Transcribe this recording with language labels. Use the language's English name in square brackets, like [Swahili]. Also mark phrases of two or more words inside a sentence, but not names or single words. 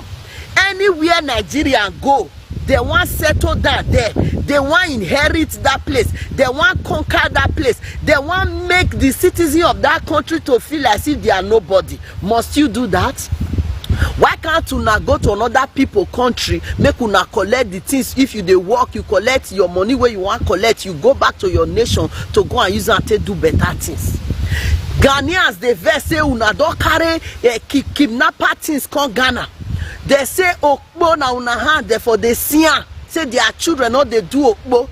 [Nigerian Pidgin] Anywhere Nigerians go, they want settle down there. They want inherit that place. They want conquer that place. They want make the citizen of that country to feel as if they are nobody. Must you do that? Why can't you now go to another people country, make una collect the things? If you dey work, you collect your money where you want collect, you go back to your nation to go and use it and do better things. Ghanaians, they vex say una don carry kidnapper things come Ghana. They say okpo na una hand, therefore they see say their children no dey do okpo.